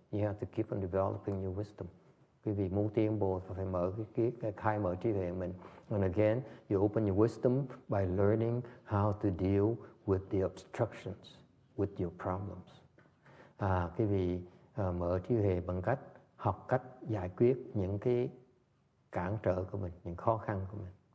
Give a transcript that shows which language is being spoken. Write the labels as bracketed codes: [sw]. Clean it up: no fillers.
[en] You have to keep on developing your wisdom. [vi] Quý vị muốn tiến bộ phải mở cái khai mở trí tuệ mình. [en] And again, you open your wisdom by learning how to deal with the obstructions, with your problems. [vi] Quý vị mở trí tuệ bằng cách học cách giải quyết những cái cản trở của mình, những khó khăn của mình.